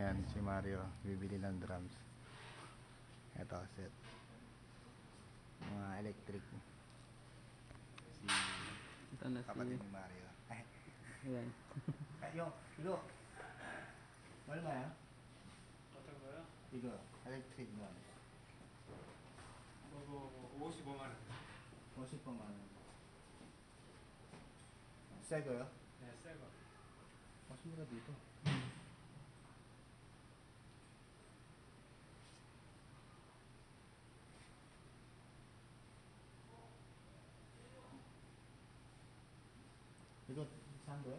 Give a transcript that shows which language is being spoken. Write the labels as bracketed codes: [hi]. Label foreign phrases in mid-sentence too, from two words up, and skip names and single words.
[tl] Si Mario bibili ng drums. Ito set. Mga electric. Si Ito na kapatid si... ni Mario. Ayan. Yung, igo. Wala ba yan? [ko] 어떤 거요? 이거 [en] electric gun. [ko] 그거 55만 원. 50만 원. 새 거요? 네, 새 거. 맞습니다, dito. 이거 산 거요?